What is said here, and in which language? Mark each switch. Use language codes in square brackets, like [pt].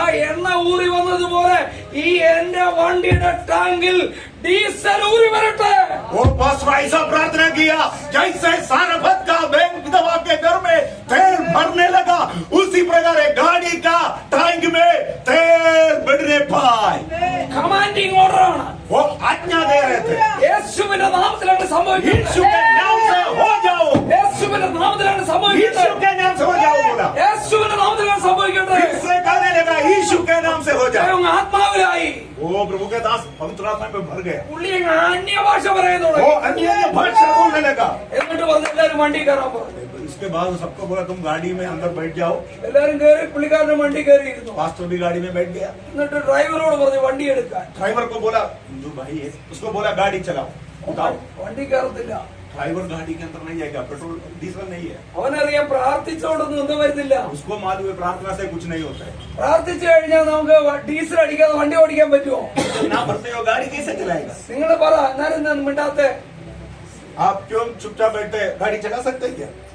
[ml] എണ്ണ ഊറി വന്നതുപോലെ ഈ എന്റെ വണ്ടിയുടെ ടാങ്കിൽ ഡീസൽ ഊറി വരട്ടെ. [hi] वो पास्टर ऐसा प्रार्थना किया, जैसे साराफत का विधवा के घर में तेल भरने लगा, उसी प्रकार गाड़ी का टैंक में तेल बढ़ने पाए। [ml] കമാൻഡിങ് ഓർഡറാണ്. [hi] वो आज्ञा दे रहे थे, [ml] യേശുവിന്റെ നാമത്തിലാണ് [hi] यीशु [ml] സംഭവിക്കുന്നത്. [hi] के नाम से हो जाओ, [ml] യേശുവിന്റെ നാമത്തിലാണ് [hi] यीशु [ml] സംഭവിക്കുന്നത്. [hi] के नाम से हो जाओ बोला। [ml] യേശുവിന്റെ നാമത്തിലാണ് സംഭവിക്കുന്നത്. [hi] इससे कहने लगा, यीशु के नाम से हो जाओ। [ml] ആത്മാവിലായി [hi] वो प्रभु के दास पवित्र आत्मा में भर गया। [ml] പുള്ളി അന്യഭാഷ പറയുന്നു. [hi] वो अन्य भाषा बोलने लगा। [ml] എന്നിട്ട് പറഞ്ഞ് എല്ലാരും വണ്ടി കയറാൻ പറഞ്ഞു. [hi] इसके बाद सबको बोला, तुम गाड़ी में अंदर बैठ जाओ। [ml] എല്ലാരും കയറി, പുള്ളിക്കാരന്റെ വണ്ടി കയറിയിരുന്നു. [hi] पास्टर भी गाड़ी में बैठ गया। [ml] എന്നിട്ട് ഡ്രൈവറോട് പറഞ്ഞു വണ്ടി എടുക്കാൻ. [hi] ड्राइवर को बोला, हिंदू भाई है, उसको बोला गाड़ी चलाओ, उठाओ। [ml] വണ്ടി കയറത്തില്ല. [hi] ड्राइवर गाड़ी के अंदर नहीं आएगा, पेट्रोल डीजल नहीं है। [ml] അവനറിയാം പ്രാർത്ഥിച്ചോണ്ടൊന്നും ഒന്നും വരുന്നില്ല. [hi] उसको मालूम है प्रार्थना से कुछ नहीं होता है। [ml] പ്രാർത്ഥിച്ചു കഴിഞ്ഞാൽ നമുക്ക് ഡീസൽ അടിക്കാതെ വണ്ടി ഓടിക്കാൻ പറ്റുമോ? [hi] ना भरते हो गाड़ी कैसे चलाएगा? [ml] നിങ്ങൾ പറ, എന്നാലും എന്താ മിണ്ടാത്തെ? [hi] आप क्यों चुपचाप बैठे, गाड़ी चला सकते हैं क्या?